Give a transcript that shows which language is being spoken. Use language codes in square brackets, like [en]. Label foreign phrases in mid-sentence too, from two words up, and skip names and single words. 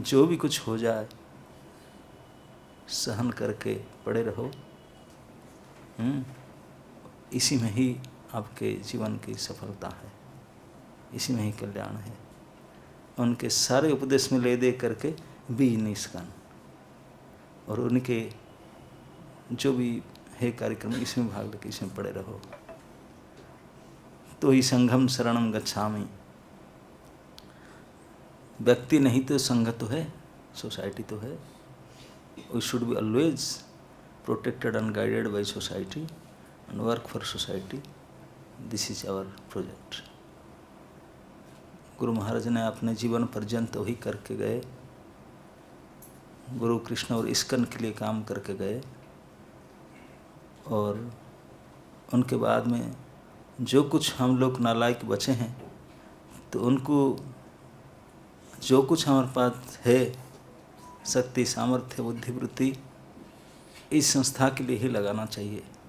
[hi] जो भी कुछ हो जाए सहन करके पड़े रहो, इसी में ही आपके जीवन की सफलता है, इसी में ही कल्याण है। उनके सारे उपदेश में ले दे करके बी निष्काम, और उनके जो भी है कार्यक्रम इसमें भाग लेके इसमें पड़े रहो। तो ही [pi] संघम शरणम गच्छामि। [hi] व्यक्ति नहीं तो संघ तो है, सोसाइटी तो है। [en] we should be always protected and guided by society and work for society. this is our project. [hi] गुरु महाराज ने अपने जीवन पर्यंत वही करके गए, गुरु कृष्ण और इस्कन के लिए काम करके गए, और उनके बाद में जो कुछ हम लोग नालायक बचे हैं, तो उनको जो कुछ हमारे पास है शक्ति, सामर्थ्य, बुद्धिवृत्ति, इस संस्था के लिए ही लगाना चाहिए।